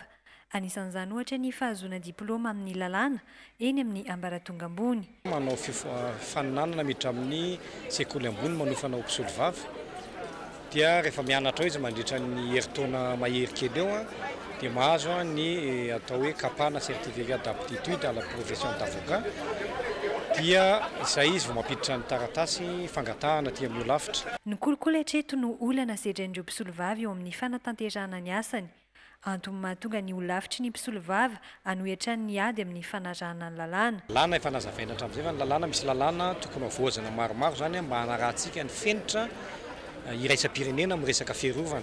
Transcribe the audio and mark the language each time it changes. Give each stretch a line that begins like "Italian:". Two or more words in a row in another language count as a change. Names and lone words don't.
Malagasy: Anisan'izany ohatra ny fahazoana diplôma amin'ny lalàna eny amin'ny ambaratonga ambony. Manao faninanana miditra amin'ny sekoly ambony manofana ho mpisolovava. Dia rehefa mianatra izy mandritra ny heritaona mahery kely eo dia mahazo ny atao hoe kapana
French: certificat d'aptitude à la profession d'avocat.
Malagasy: Dia izay izy vao mampiditra ny taratasy fangatahana aty amin'ny olavitra. Ny kolikoly hatreto no olana sedraindreo mpisolovava eo amin'ny fanatanterahana ny asany. Antony mahatonga ny olavitry ny mpisolovava anohitrany ny ady amin'ny fanarahana ny lalàna. Lalàna efa nazavaina hatramin'izay fa ny lalàna misy lalàna tokony havoazana maromaro zany mba hanarahantsika ny fenitra iraisam-pirenena amin'ny resaka fiarovana.